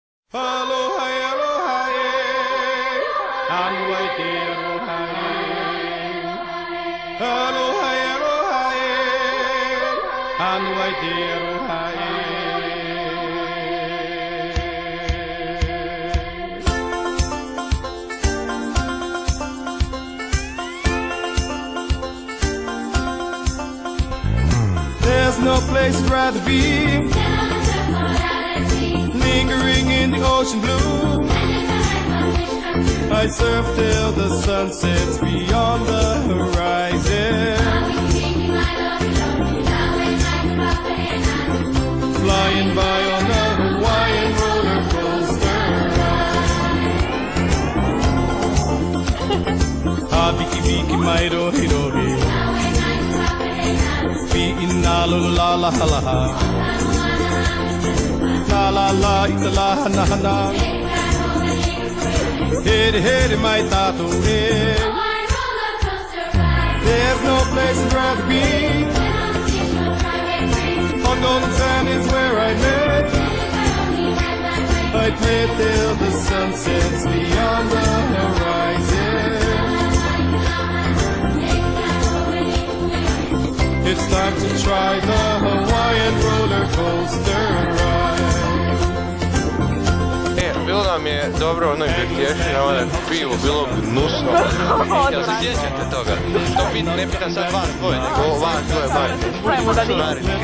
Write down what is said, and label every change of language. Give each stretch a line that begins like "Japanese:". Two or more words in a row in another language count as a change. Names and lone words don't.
Hawaiian: Aloha, aloha, anuai aloha, aloha, aloha, anuai aloha.
English: There's no place I'd rather be, lingering in the ocean blue. I surf till the sun sets beyond the horizon, flying by on a Hawaiian roller coaster ride. Biki biki mai rohi rohi, bi'ina lula la la la la. La la la, ita la hana hana. Hede hede mai tato he. There's no place I'd rather be. On golden sand is where I met. I play till the sun sets beyond the horizon. It's time to try the Hawaiian roller coaster ride.
Croatian: Bilo nam je dobro u onoj Birkješći, na pivu, bilo gnusno. Jel se sjećate toga? To ne pitam sad vas dvoje, nego vas dvoje majke. Pravimo da nije.